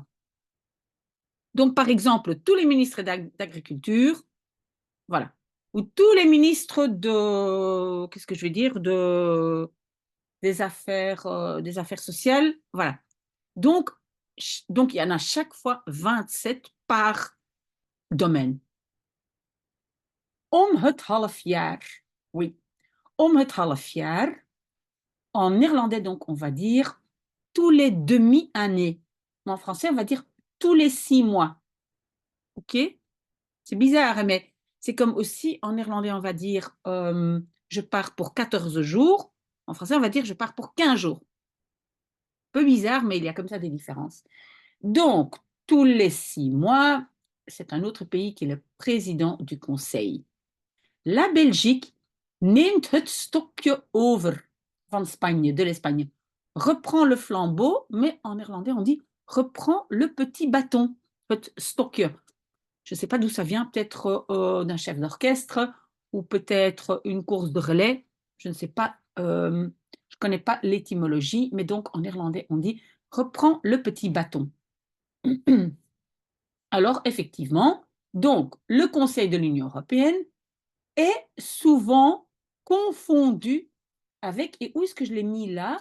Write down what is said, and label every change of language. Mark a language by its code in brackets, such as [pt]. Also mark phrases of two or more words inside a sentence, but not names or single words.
[fr] Donc, par exemple, tous les ministres d'agriculture, voilà, ou tous les ministres qu'est-ce que je vais dire, des affaires sociales, voilà. Donc, il y en a chaque fois 27 par domaine. [nl] Om het half jaar. Oui. Om het half jaar. [fr] En néerlandais, donc, on va dire tous les demi-années. En français, on va dire tous les 6 mois. OK? C'est bizarre, mais c'est comme aussi en néerlandais, on va dire je pars pour 14 jours. En français, on va dire je pars pour 15 jours. Peu bizarre, mais il y a comme ça des différences. Donc, tous les 6 mois, c'est un autre pays qui est le président du Conseil. La Belgique [nl] neemt het stokje over van Spanje, [fr] de l'Espagne. Reprend le flambeau, mais en néerlandais, on dit reprend le petit bâton, [nl] het stokje. [fr] Je ne sais pas d'où ça vient, peut-être d'un chef d'orchestre ou peut-être une course de relais. Je ne sais pas, je ne connais pas l'étymologie, mais donc en néerlandais, on dit reprend le petit bâton. Alors, effectivement, donc le Conseil de l'Union européenne est souvent confondu avec, et où est-ce que je l'ai mis là?